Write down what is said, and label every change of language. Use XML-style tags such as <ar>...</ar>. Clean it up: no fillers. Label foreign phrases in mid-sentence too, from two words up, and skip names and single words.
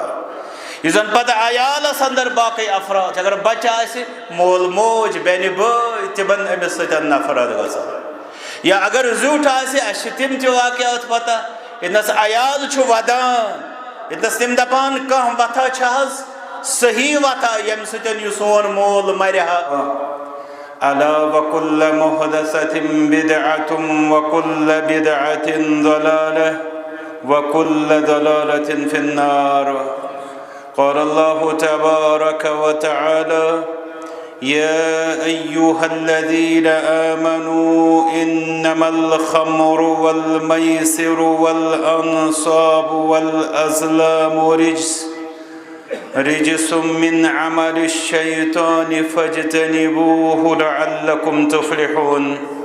<ks>یُس زن پتہٕ عیالس اندر باقٕے افراد چھِ, اگر بچہِ آسہِ, مول موج بیٚنہِ بٲے, تِمن أمِس سۭتۍ نفرت گژھان. یا اگر زیُٹھ آسہِ, اسہِ چھِ تِم تہِ واقعات پتہ ییٚتنس عیال چھُ ودان, ییٚتنس تِم دپان کانٛہہ وتھا چھِ حظ صحیح وتھا ییٚمہِ سۭتۍ یہِ سون مول مرِ ہا,</ks> <ar>ألا وكل محدثة بدعة وكل بدعة ضلالة وكل ضلالة في النار. قال الله تبارك وتعالى: يا أيها الذين آمنوا إنما الخمر والميسر والأنصاب والأزلام رجس من عمل الشيطان فاجتنبوه لعلكم تفلحون.</ar>